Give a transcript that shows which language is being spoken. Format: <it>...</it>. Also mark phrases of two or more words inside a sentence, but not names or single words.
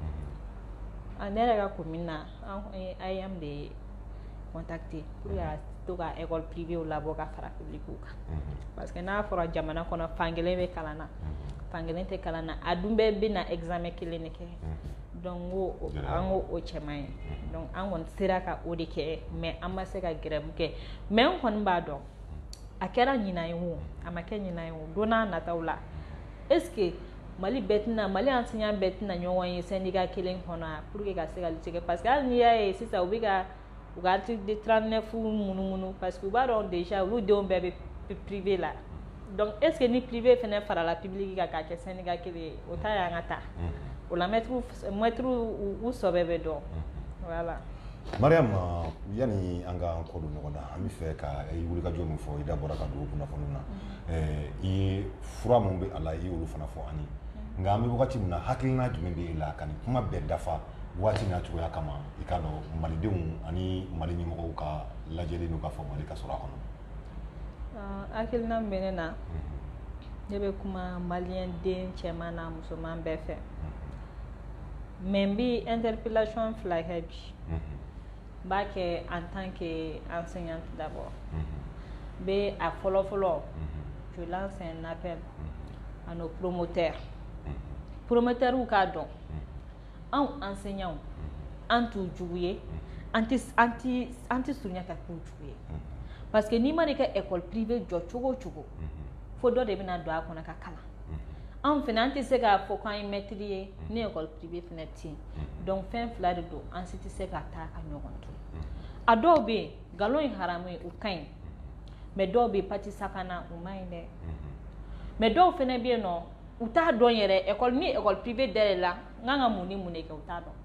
<bm>ne yɛrɛ ka commune na an AEM de contacté pour ka to ka</bm> <fr>école privée</fr> <bm>labɔ ka fara public kan</bm> <fr>parce que</fr> <bm>n'a fɔra jamana kɔnɔ fankelen bɛ kalan na fankelen tɛ kalan na a dun bɛɛ bɛ na examen kelen de kɛ donc an ko o cɛman ye donc an kɔni sera ka o de kɛ mais an ma se ka grève kɛ mais an kɔni b'a dɔn a kɛra ɲinan ye o a ma kɛ ɲinan ye o don n'a nataw la</bm> <fr>est ce que</fr> <bm>Mali enseignant bɛɛ tɛna ɲɔgɔn ye syndicat kelen kɔnɔ</bm> <fr>pour que</fr> <bm>ka se ka lutte kɛ</bm> <fr>parce que</fr> <bm>hali n'i y'a ye sisan u bɛ ka u ka article 39 munumunu parce que u b'a dɔn déjà olu denw bɛɛ bɛ privé la donc</bm> <fr>est ce que</fr> <bm>ni privé fɛnɛ farala public kan k'a kɛ syndicat kelen ye o ta y'an ka taa o la maître u sɔbɛ bɛ dɔn voilà. Mariam yani an ka ko don ɲɔgɔn na an bɛ fɛ ka wulikajɔ min fɔ i da bɔra ka don kunnafoni na i ye fura min bɛ a la i y'olu fana fɔ an ye nka an bɛ wagati min na hakilina jumɛn bɛ e la ka nin kuma bɛɛ dafa waati n'a cogoya kama i k'a dɔn malidenw ani mali ɲɛmɔgɔw ka lajɛli n'u ka faamuyali ka sɔrɔ a kɔnɔ. Hakilina min bɛ ne na ne bɛ kuma maliyɛn den cɛman n'a musoman bɛɛ fɛ mais n bɛ interpellation fila kɛ bi. n b'a kɛ</bm> <fr>en tant que enseignante d'abord</fr> <bm>n bɛ a fɔlɔ</bm> <fr>je lance un appel à nos promoteurs promoteurs</fr> <bm>k'a dɔn anw enseignants an t'u jugu ye an tɛ surunya ka k'u jugu ye</bm> <fr>parce que</fr> <bm>n'i ma n'i ka</bm> <fr>école privée</fr> <bm>jɔ cogo o cogo fo dɔ de bɛna don a kɔnɔ ka kalan anw fɛnɛ an tɛ se k'a fɔ k'an ye maître ye ni</bm> <fr>école privée</fr> <bm>fɛnɛ tɛ yen donc fɛn fila de don an si tɛ se ka taa ka ɲɔgɔn to a dɔw bɛ yen galon in haramu ye u ka ɲi mais dɔw bɛ yen pati sakana u man ɲi dɛ mais dɔw fɛnɛ bɛ yen nɔ u t'a dɔn yɛrɛ école ni</bm> <fr>école privée</fr> <bm>dayɛlɛ la n kan ka mun ni mun de kɛ u t'a dɔn.</bm>